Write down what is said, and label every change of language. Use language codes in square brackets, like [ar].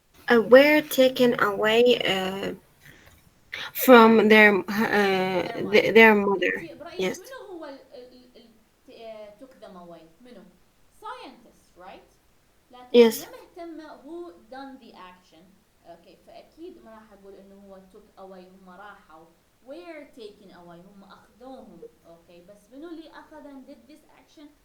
[en] Were taken away from their mother. Yes. [ar] منو هو [en] took them away؟ [ar] منو؟ [en] Scientists, right? [ar] لكن [en] Yes. [ar] أنا مهتمة [en] who done the action. [ar] Okay, فأكيد ما راح أقول إنه هو [en] took away [ar] هم راحوا. [en] Were taken away [ar] هم أخذوهم. [en] Okay, [ar] بس منو اللي أخذ [en] and did this action?